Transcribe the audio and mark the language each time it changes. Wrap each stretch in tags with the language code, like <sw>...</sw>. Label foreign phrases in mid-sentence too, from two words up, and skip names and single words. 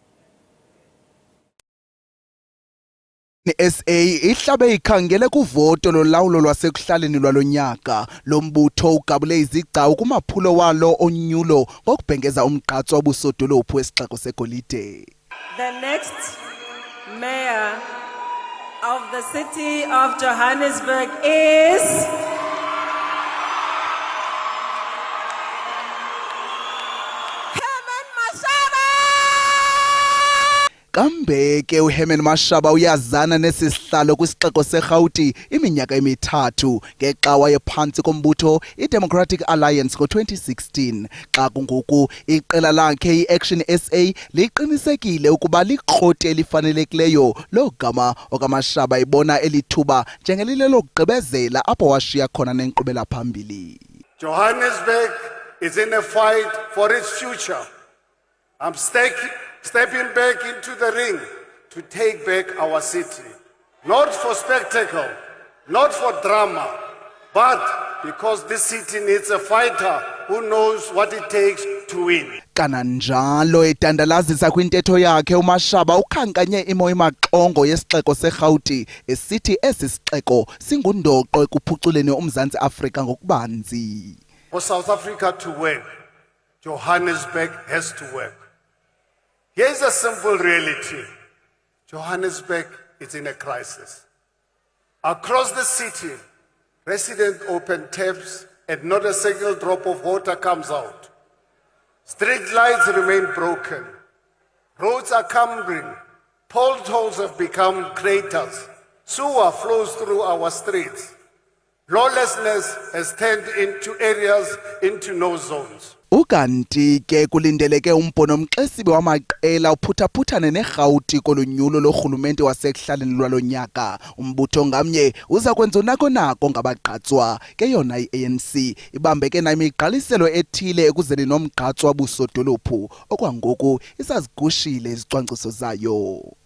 <xh>SA ihlabe ikhangele kuvoto lolawulo lwasekuhlaleni lwalonyaka. Lo mbutho ugabule izigcawu kumaphulo walo onyulo ngokubhengeza umgqatswa wobusodolophu wesixeko seGolide.</xh> <en>The next mayor of the city of Johannesburg is</en> <xh>Kambeke uHerman Mashaba uyazana nesisihlalo kwisixeko seGauteng iminyaka emithathu ngexa wayephansi kombutho iDemocratic Alliance ngo-2016. Xa kungoku iqela lakhe iAction SA liqinisekile ukuba liqhoti elifanelekileyo logama okaMashaba ibona elithuba njengelile lokugqibezela apho washiya khona nenkqubela phambili.</xh> <en>Johannesburg is in a fight for its future. I'm stepping back into the ring to take back our city. Not for spectacle, not for drama, but because this city needs a fighter who knows what it takes to win.</en> <xh>Kananjalo etandalazisa kwintetho yakhe uMashaba ukhankanye imo emaxongo yesixeko seGauteng esithi esi sixeko singundoqo ekuphuculeni uMzantsi Afrika ngokubanzi.</xh> <en>For South Africa to work, Johannesburg has to work. Here's a simple reality. Johannesburg is in a crisis. Across the city, residents open taps and not a single drop of water comes out. Street lights remain broken. Roads are crumbling. Potholes have become craters. Sewer flows through our streets. Lawlessness has turned into areas into no zones.</en> <xh>Ukanti ke kulindeleke umbhono mxesibe wamaqela uphutaphuthane neGauteng kolonyulo lorhulumente wasekuhlaleni lwalonyaka. Umbutho ngamnye uza kwenza unako ngabagqatswa ke yona iANC ibambeke namigqaliselo ethile ekuzeni nomgqatswa wobusodolophu okwangoku isazigushile izicwangciso zayo.</xh>